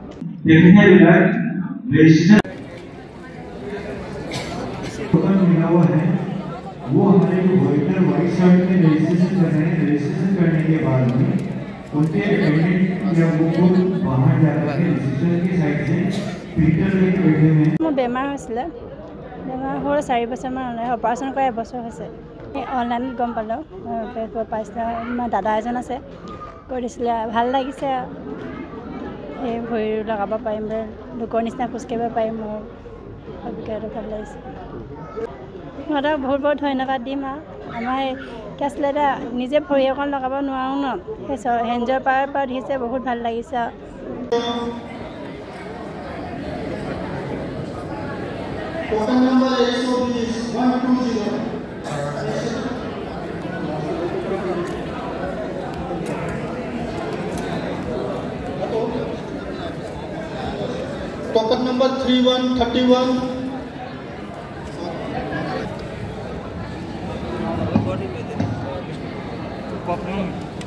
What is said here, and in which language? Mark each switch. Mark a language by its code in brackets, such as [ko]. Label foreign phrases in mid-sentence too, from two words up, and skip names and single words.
[hi] मिला हुआ है वो हमारे जो वर्कर वाइट शर्ट में रजिस्ट्रेशन कर रहे हैं, रजिस्ट्रेशन करने के बाद में उनके पेमेंट या वो खुद बाहर जाकर के रजिस्ट्रेशन की साइड से प्रिंटर लेके बैठे हुए हैं। [as] মোৰ বেমাৰ হৈছিলে, বেমাৰ হোৱাৰ 4 বছৰমান হ'লে, অপাৰেশ্যন কৰা 1 বছৰ হৈছে। অনলাইনত গম পালোঁ, পাইছিলে, আমাৰ দাদা এজন আছে, কৈ দিছিলে, ভাল লাগিছে, এই ভৰি লগাব পাৰিম, লোকৰ নিচিনা খোজকাঢ়িব পাৰিম, মোৰ অভিজ্ঞতাটো ভাল লাগিছে। সিহঁতক বহুত বহুত ধন্যবাদ দিম। আৰু আমাৰ কি আছিলে, এতিয়া নিজে ভৰি অকণ লগাব নোৱাৰোঁ ন, সেই হেঞ্জৰ পৰা দিছে, বহুত ভাল লাগিছে। [en] token number [hi] 120 120 [en] token number [hi] 3131